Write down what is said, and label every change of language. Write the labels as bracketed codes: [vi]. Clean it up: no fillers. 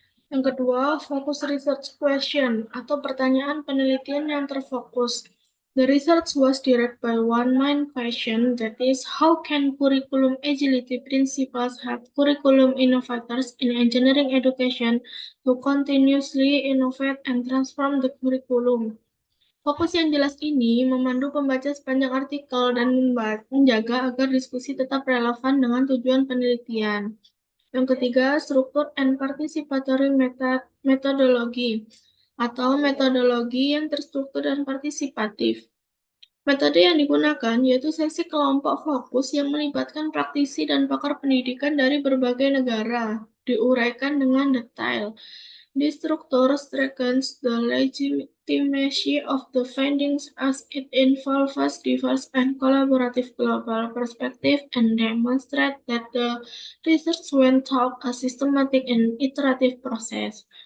[id] Yang kedua, fokus research question atau pertanyaan penelitian yang terfokus. [en] The research was directed by one main question, that is, how can curriculum agility principles help curriculum innovators in engineering education to continuously innovate and transform the curriculum. [id] Fokus yang jelas ini memandu pembaca sepanjang artikel dan menjaga agar diskusi tetap relevan dengan tujuan penelitian. Yang ketiga, struktur [en] and participatory methodology [id] atau metodologi yang terstruktur dan partisipatif. Metode yang digunakan yaitu sesi kelompok fokus yang melibatkan praktisi dan pakar pendidikan dari berbagai negara, diuraikan dengan detail. [en] This structure strengthens the legitimacy of the findings as it involves diverse and collaborative global perspective and demonstrates that the research went through a systematic and iterative process.